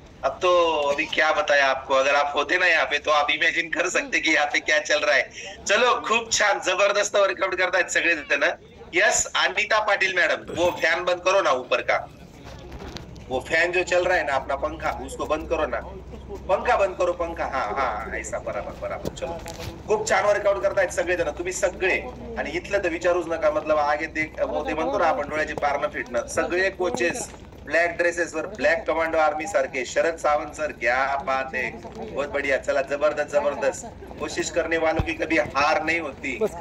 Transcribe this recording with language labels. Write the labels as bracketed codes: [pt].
[hi] अब तो अभी क्या बताया आपको, अगर आप होते ना यहाँ पे तो आप इमेजिन कर सकते कि यहाँ पे क्या चल रहा है। चलो, [mr] खूप छान, जबरदस्त वर्कआउट करतायत सगळे जण। [hi] यस, अनिता पाटिल मैडम, वो फैन बंद करो ना ऊपर का, वो फैन जो चल रहा है ना अपना पंखा, उसको बंद करो ना, पंखा बंद करो, पंखा। हाँ हाँ, ऐसा, बराबर बराबर। [mr] चलो, खूप छान वर्कआउट करतायत सगळेजण, तुम्ही सगळे। आणि इथलं तर विचारूच नका, मतलब आगे ते म्हणतो ना आपण, डोळ्याची पारणं फिटणं। सगळे कोचेस ब्लॅक ड्रेसेस वर, ब्लॅक कमांडो आर्मी सारखे। [hi] शरद सावंत सर, क्या बात है, बहुत बढ़िया। चला, जबरदस्त जबरदस्त। कोशिश करने वालों की कभी हार नहीं होती।